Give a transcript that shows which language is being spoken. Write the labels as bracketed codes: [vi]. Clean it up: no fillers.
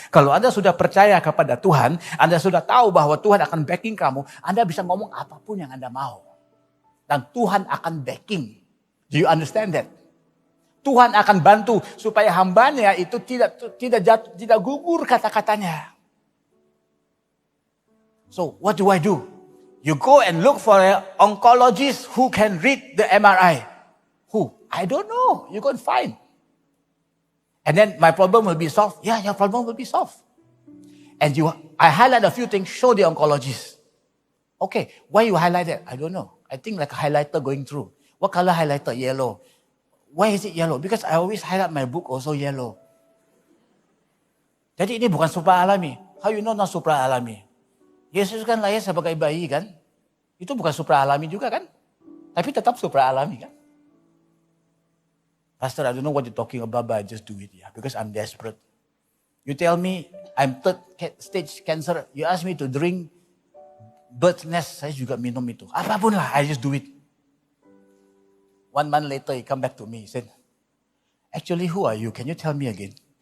[id] Kalau Anda sudah percaya kepada Tuhan, Anda sudah tahu bahwa Tuhan akan backing kamu, Anda bisa ngomong apapun yang Anda mau. Dan Tuhan akan backing. [en] Do you understand that? [id] Tuhan akan bantu supaya hambanya itu tidak gugur kata-katanya. [en] So what do I do? You go and look for an oncologist who can read the MRI. Who? I don't know. You go and find. And then my problem will be solved. Yeah, your problem will be solved. And I highlight a few things, show the oncologist. Okay, why you highlight that? I don't know. I think like a highlighter going through. What color highlighter? Yellow. Why is it yellow? Because I always highlight my book also yellow. [id] Jadi ini bukan supra alami. [en] How you know not supra alami? [id] Yesus kan lahir sebagai bayi kan? Itu bukan supra alami juga kan? Tapi tetap supra alami kan? [en] Pastor, I don't know what you're talking about, but I just do it ya. Because I'm desperate. You tell me I'm third stage cancer. You ask me to drink bird's nest. [id] Saya juga minum itu. Apapun lah, [en] I just do it. 1 month later, he come back to me. He said, actually, who are you? Can you tell me again?